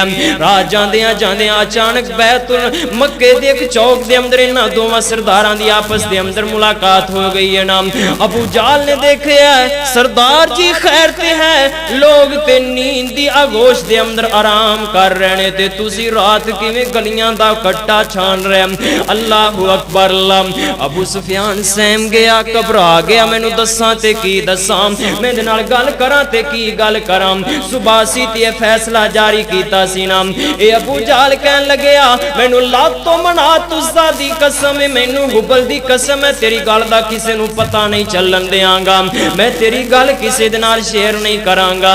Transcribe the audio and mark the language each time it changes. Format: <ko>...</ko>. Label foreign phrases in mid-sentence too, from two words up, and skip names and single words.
<pa>رات جاندیاں جاندیاں اچانک بیت المکے دے اک چوک دے اندر انہاں دوواں سرداراں دی آپس دے اندر ملاقات ہو گئی ہے نام. ابو جہل نے ویکھیا سردار جی خیر تے ہے، لوک تے نیند دی گوش دے اندر آرام کر رہے نے تے تسی رات کیویں گلیاں دا کٹا چھان رہے.</pa> <ar>الله أكبر.</ar> <pa>ابو سفیان سہم گیا، گھبرا گیا، مینوں دساں تے کی دساں، میرے نال گل کراں تے کی گل کراں. صبح سی تے فیصلہ جاری کیتا سی نا، اے ابو جہل کہن لگیا مینوں لات و منات عزیٰ دی قسم ہے، مینوں ہبل دی قسم ہے، تیری گل دا کسے نوں پتا نہیں چلن دیں گا، میں تیری گل کسے دے نال شیئر نہیں کراں گا.</pa>